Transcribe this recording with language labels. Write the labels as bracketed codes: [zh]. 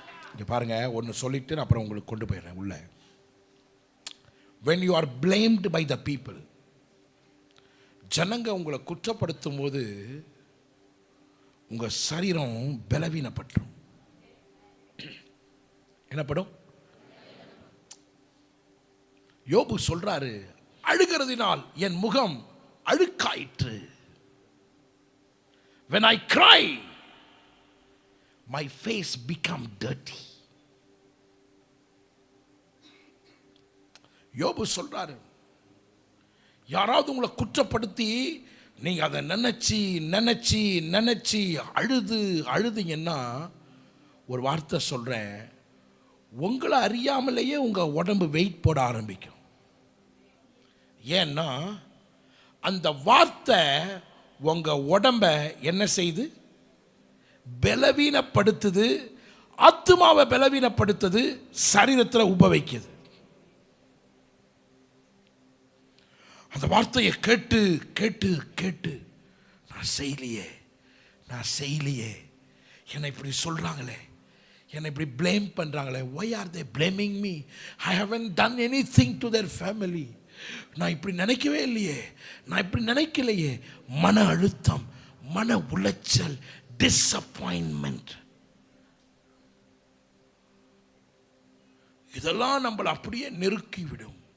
[ta] இங்க பாருங்க, ஒன்று சொல்லிட்டு நான் அப்புறம் உங்களுக்கு கொண்டு போயிடுறேன் உள்ள. [en] when you are blamed by the people, [ta] ஜனங்க உங்களை குற்றப்படுத்தும் போது உங்க சரீரம் பலவீனப்படும். என்னப்படும்? யோபு சொல்றாரு, அழுகிறதினால் என் முகம் அழுக்காயிற்று. [en] when I cry my face become dirty. [ta] யோபு சொல்றாரு, யாராவது உங்களை குற்றப்படுத்தி நீங்க அதை நினைச்சு நினைச்சு நினைச்சு அழுதுங்கன்னா, ஒரு வார்த்தை சொல்றேன், உங்களை அறியாமலேயே உங்க உடம்பு வெயிட் போட ஆரம்பிக்கும். ஏன்னா அந்த வார்த்தை உங்க உடம்ப என்ன செய்து பலவீனப்படுத்துது, ஆத்துமாவை பலவீனப்படுத்துது, சரீரத்தில் உபவைக்குது. அந்த வார்த்தையை கேட்டு கேட்டு கேட்டு நான் செய்யலையே, என்னை இப்படி சொல்றாங்களே, என்னை இப்படி blame பண்றாங்களே, [en] why are they blaming me? I haven't done anything to their family. [ta] நான் இப்படி நினைக்கவே இல்லையே, நான் இப்படி நினைக்கலையே. மன அழுத்தம், மன உளைச்சல், டிசப்பாயின்மெண்ட், இதெல்லாம் நம்மளை அப்படியே நெருக்கி விடும்.